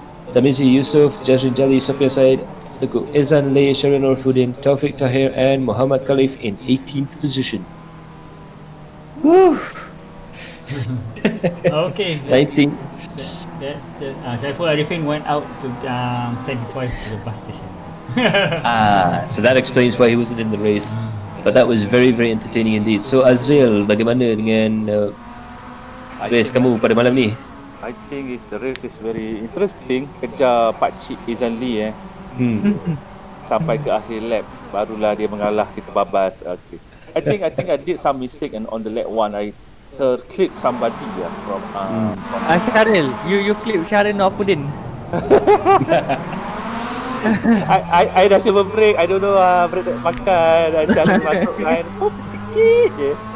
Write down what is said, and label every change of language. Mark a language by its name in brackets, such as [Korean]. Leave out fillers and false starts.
[English] Tamizi Yusuf, Jazrin Jali, Sophia Said, Teguh Izan Lay, Sharon Orfudin, Taufik Tahir, and Muhammad Khalif in 18th position. Woo! Okay. 19. That's Saiful Arifin went out to send his wife to the bus station. So that explains why he wasn't in the race. But that was very, very entertaining indeed. [Malay] So Azriel, bagaimana dengan race kamu pada malam ni? [English] I think the race is very interesting. [Malay] Kejar Pakcik Izan Lee sampai ke akhir lap, barulah dia mengalah, kita babas. [English] Okay. I think I did some mistake on the lap 1. I clip somebody from Syaril, you clip Syaril Nofuddin. [Malay] I dah cuba break, [English] I don't know [Malay] break tak makan, jalan masuk line, sikit je.